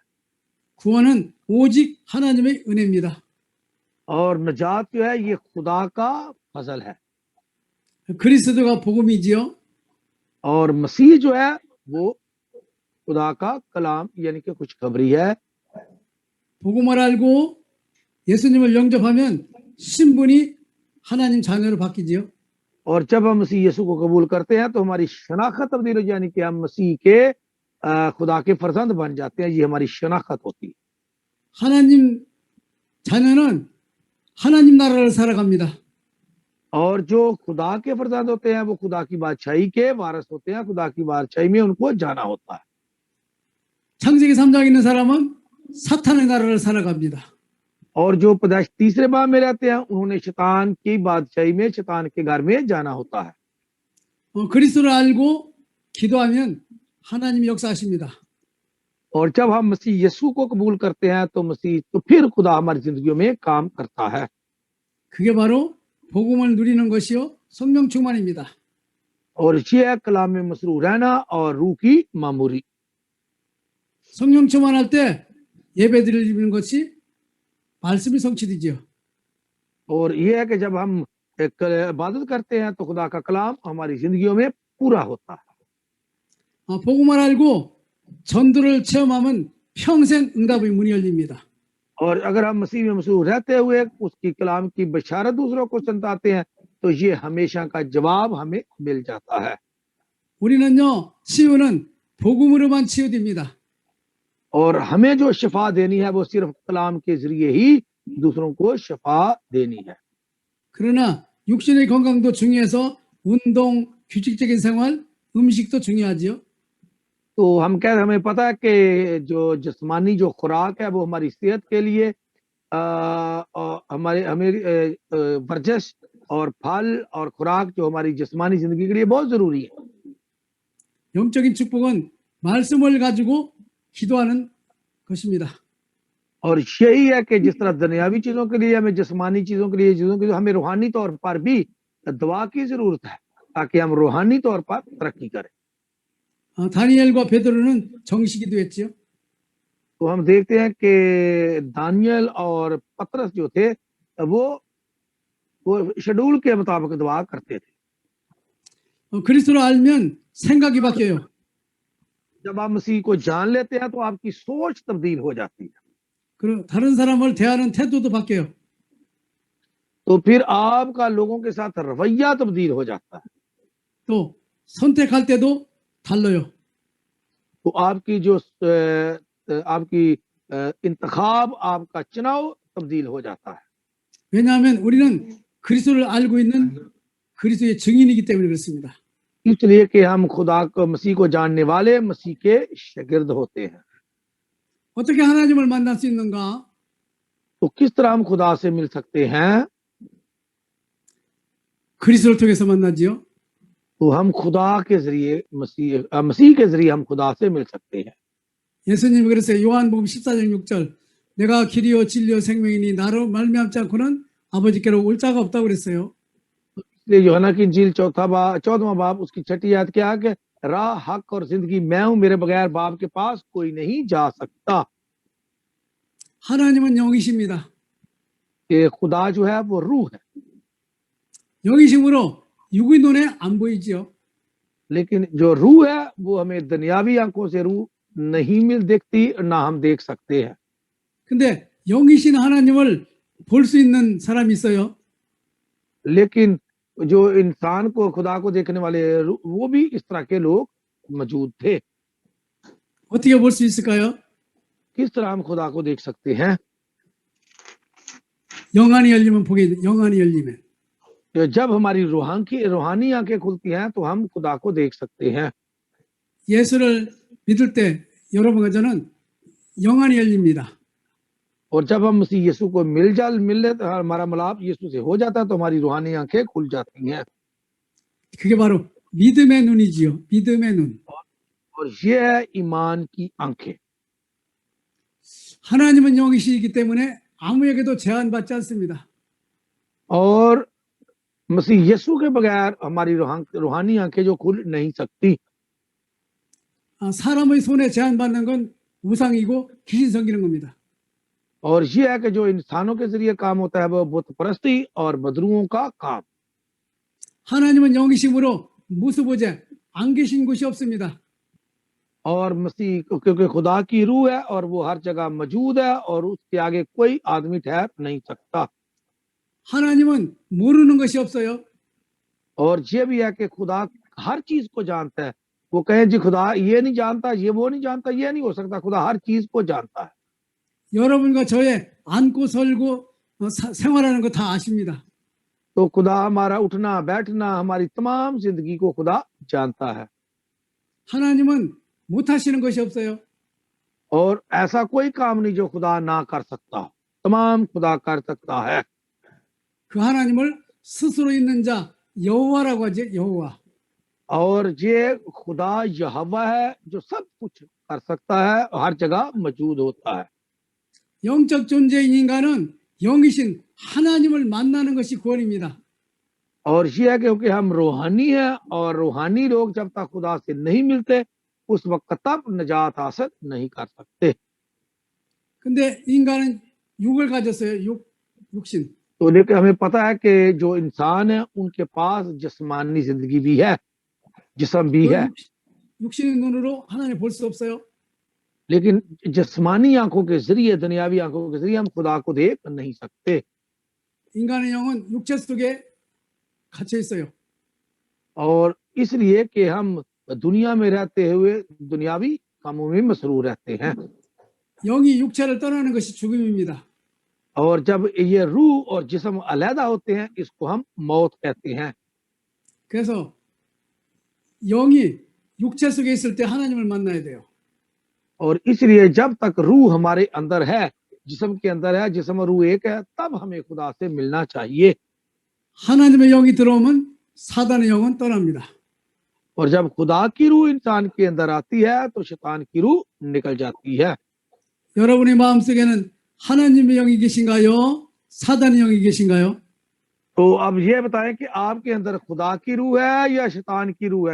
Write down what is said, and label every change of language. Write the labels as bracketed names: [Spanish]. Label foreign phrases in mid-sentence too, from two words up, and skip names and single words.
[Korean] 구원은 오직 하나님의 은혜입니다. [Urdu] اور نجات جو ہے یہ خدا کا فضل ہے. [Korean] 그리스도가 복음이지요. [Urdu] اور مسیح جو ہے وہ خدا کا کلام یعنی کہ خوشخبری ہے. [Korean] 복음을 알고 예수님을 영접하면 신분이 하나님 자녀로 바뀌지요. [Urdu] اور جب ہم مسیح یسوع کو قبول کرتے ہیں تو ہماری شناخت تبدیل ہو، یعنی کہ ہم مسیح کے خدا کے فرزند بن جاتے ہیں. یہ ہماری شناخت ہوتی ہے. [Korean] 하나님 자녀는 하나님 나라를 살아갑니다. [Urdu] اور جو خدا کے فرزند ہوتے ہیں وہ خدا کی بادشاہی کے وارث ہوتے ہیں، خدا کی بادشاہی میں ان کو جانا ہوتا ہے. [Korean] 창세기 3장에 있는 사람은 사탄의 나라를 살아갑니다. [Urdu] اور جو پیدائش تیسرے باب میں رہتے ہیں انہوں نے شیطان کی بادشاہی میں، شیطان کے گھر میں جانا ہوتا ہے. [Korean] 그리스도를 알고 기도하면 하나님이 역사하십니다. [Urdu] اور جب ہم مسیح یسوع کو قبول کرتے ہیں تو پھر خدا ہماری زندگیوں میں کام کرتا ہے. [Korean] 그게 바로 복음을 누리는 것이요 성령 충만입니다. [Urdu] اور یہ ہے کلام میں مسرور رہنا اور روح کی معموری. [Korean] 성령 충만할 때 예배 드리는 것이 말씀이 성취되지요. [Urdu] اور یہ ہے کہ جب ہم ایک عبادت کرتے ہیں تو خدا کا کلام ہماری زندگیوں میں پورا ہوتا ہے. [Korean] 복음을 알고 전도를 체험하면 평생 응답의 문이 열립니다. [Urdu] اور اگر ہم مسیح میں مسرور رہتے ہوئے اس کی کلام کی بشارت دوسروں کو سناتے ہیں تو یہ ہمیشہ کا جواب ہمیں مل جاتا ہے. [Korean] 우리는요 치유는 복음으로만 치유됩니다. [Urdu] اور ہمیں جو شفا دینی ہے وہ صرف کلام کے ذریعے ہی دوسروں کو شفا دینی ہے. [Korean] 그러나 육신의 건강도 중요해서 운동, 규칙적인 생활, 음식도 중요하지요. [Urdu] تو ہمیں پتا ہے کہ جو جسمانی جو خوراک ہے وہ ہماری صحت کے لیے ہمیں ورزش اور پھل اور خوراک جو ہماری جسمانی زندگی کے لیے بہت ضروری ہے. [Korean] 영적인 축복은 말씀을 가지고 기도하는 것입니다. [Urdu] اور یہی ہے کہ جس طرح دنیاوی چیزوں کے لیے ہمیں جسمانی چیزوں کے لیے ہمیں روحانی طور پر بھی دعا کی ضرورت ہے تاکہ ہم روحانی طور پر ترقی کریں. [Korean] 다니엘과 베드로는 정시 기도했지요. [Urdu] تو ہم دیکھتے ہیں کہ دانیال اور پطرس جو تھے وہ شیڈول کے مطابق دعا کرتے تھے. [Korean] 그리스도를 알면 생각이 바뀌어요. [Urdu] جب آپ مسیح کو جان لیتے ہیں تو آپ کی سوچ تبدیل ہو جاتی ہے. [Korean] 그리고 다른 사람을 대하는 태도도 바뀌어요. [Urdu] تو پھر آپ کا لوگوں کے ساتھ رویہ تبدیل ہو جاتا ہے. [Korean] 또 선택할 때도 달라요. [Urdu] تو آپ کی جو آپ کی انتخاب، آپ کا چناؤ تبدیل ہو جاتا ہے. [Korean] 왜냐하면 우리는 그리스도를 알고 있는 그리스도의 증인이기 때문에 그렇습니다. [Urdu] اس لیے کہ ہم خدا کو، مسیح کو جاننے والے مسیح کے شاگرد ہوتے ہیں. [Korean] 어떻게 하나님을 만날 수 있는가? [Urdu] تو کس طرح ہم خدا سے مل سکتے ہیں? [Korean] 그리스도를 통해서 만나지요. [Urdu] تو ہم خدا کے ذریعے مسیح کے ذریعے ہم خدا سے مل سکتے ہیں. [Korean] 예수님이 그랬어요. 요한복음 14장 6절. 내가 길이요 진리요 생명이니 나로 말미암지 않고는 아버지께로 올 자가 없다고 그랬어요. [Urdu] اس لیے یوحنا کی انجیل 14واں باب اس کی 6ٹھی آیت کیا ہے کہ راہ، حق اور زندگی میں ہوں، میرے بغیر باپ کے پاس کوئی نہیں جا سکتا. [Korean] 하나님은 영이십니다. [Urdu] کہ خدا جو ہے وہ روح ہے, [Korean] 영이심으로 육의 눈에 안 보이지요. [Urdu] لیکن جو روح ہے وہ ہمیں دنیاوی آنکھوں سے روح نہیں دیکھتی، نہ ہم دیکھ سکتے ہیں. [Korean] 근데 영이신 하나님을 볼 수 있는 사람이 있어요. [Urdu] لیکن جو انسان کو، خدا کو دیکھنے والے وہ بھی اس طرح کے لوگ موجود تھے. [Korean] 어떻게 볼 수 있을까요? [Urdu] کس طرح ہم خدا کو دیکھ سکتے ہیں? [Korean] 영안이 열리면 보게 돼. 영안이 열리면. [Urdu] تو جب ہماری روحانی آنکھیں کھلتی ہیں تو ہم خدا کو دیکھ سکتے ہیں. [Korean] 예수를 믿을 때 여러분과 저는 영안이 열립니다. [Urdu] اور جب ہم مسیح یسوع کو مل ہمارا ملاپ یسوع سے ہو جاتا ہے تو ہماری روحانی آنکھیں کھل جاتی ہیں. [Korean] 그게 바로 믿음의 눈이지요. 믿음의 눈. [Urdu] اور یہ ہے ایمان کی آنکھیں. [Korean] 하나님은 영이시기 때문에 아무에게도 제한받지 않습니다. [Urdu] اور مسیح یسوع کے بغیر ہماری روحانی آنکھیں جو کھل نہیں سکتی. [Korean] 사람의 손에 제한받는 건 우상이고 귀신 섬기는 겁니다. [Urdu] اور یہ ہے کہ جو انسانوں کے ذریعے کام ہوتا ہے وہ بت پرستی اور بدروحوں کا کام. [Korean] 하나님은 영이심으로 무수보제 안 계신 곳이 없습니다. [Urdu] اور مسیح کیونکہ خدا کی روح ہے اور وہ ہر جگہ موجود ہے اور اس کے آگے کوئی آدمی ٹھہر نہیں سکتا. [Korean] 하나님은 모르는 것이 없어요. [Urdu] اور یہ بھی ہے کہ خدا ہر چیز کو جانتا ہے. وہ کہے جی خدا یہ نہیں جانتا، یہ وہ نہیں جانتا، یہ نہیں ہو سکتا. خدا ہر چیز کو جانتا ہے. [Korean] 여러분과 저의 앉고 설고 생활하는 거 다 아십니다. [Urdu] تو خدا ہمارا اٹھنا بیٹھنا، ہماری تمام زندگی کو خدا جانتا ہے. [Korean] 하나님은 못하시는 것이 없어요. [Urdu] اور ایسا کوئی کام نہیں جو خدا نہ کر سکتا، تمام خدا کر سکتا ہے. [Korean] 그 하나님을 스스로 있는 자 여호와라고 하죠. 여호와. [Urdu] اور یہ خدا یہوواہ ہے جو سب کچھ کر سکتا ہے، ہر جگہ موجود ہوتا ہے. [Korean] 영적 존재인 인간은 영이신 하나님을 만나는 것이 구원입니다. [Urdu] اور یہ ہے کیونکہ ہم روحانی ہیں اور روحانی لوگ جب تک خدا سے نہیں ملتے اس وقت تک نجات حاصل نہیں کر سکتے. [Korean] 근데 인간은 육을 가졌어요. 육신. [Urdu] تو لیکن ہمیں پتا ہے کہ جو انسان ہے ان کے پاس جسمانی زندگی بھی ہے، جسم بھی ہے, [Korean] 육신의 눈으로 하나님 볼 수 없어요. [Urdu] لیکن جسمانی آنکھوں کے ذریعے، دنیاوی آنکھوں کے ذریعے ہم خدا کو دیکھ نہیں سکتے. [Korean] 인간의 영은 육체 속에 갇혀 있어요. [Urdu] اور اس لیے کہ ہم دنیا میں رہتے ہوئے دنیاوی کاموں میں مسرور رہتے ہیں. [Korean] 영이 육체를 떠나는 것이 죽음입니다. [Urdu] اور جب یہ روح اور جسم علیحدہ ہوتے ہیں اس کو ہم موت کہتے ہیں. [Korean] 그래서 영이 육체 속에 있을 때 하나님을 만나야 돼요. [Urdu] اور اس لیے جب تک روح ہمارے اندر ہے، جسم کے اندر ہے، جسم اور روح ایک ہے، تب ہمیں خدا سے ملنا چاہیے. [Korean] 하나님의 영이 들어오면 사단의 영은 떠납니다. [Urdu] اور جب خدا کی روح انسان کے اندر آتی ہے تو شیطان کی روح نکل جاتی ہے. [Korean] 여러분의 마음속에는 하나님의 영이 계신가요? 사단의 영이 계신가요? [Urdu] تو اب یہ بتائیں کہ آپ کے اندر خدا کی روح ہے یا شیطان کی روح ہے?